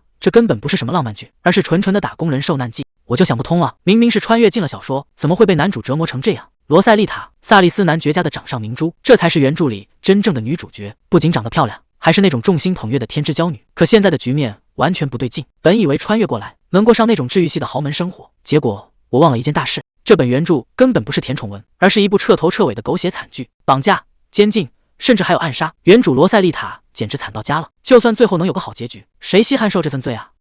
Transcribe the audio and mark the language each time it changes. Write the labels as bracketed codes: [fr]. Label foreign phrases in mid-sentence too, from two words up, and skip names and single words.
[zh] 這根本不是什麼浪漫劇，而是纯纯的打工人受難記。我就想不通了，明明是穿越進了小說，怎麼會被男主折磨成這樣？羅塞麗塔·薩利斯男爵家的掌上明珠，這才是原著裡真正的女主角，不僅長得漂亮，還是那種眾星捧月的天之驕女。可現在的局面完全不對勁，本以為穿越過來能過上那種治癒系的豪門生活，結果我忘了一件大事，這本原著根本不是甜寵文，而是一部徹頭徹尾的狗血慘劇，綁架、監禁，甚至還有暗殺。原主羅塞麗塔簡直慘到家了，就算最後能有個好結局，誰稀罕受這份罪啊？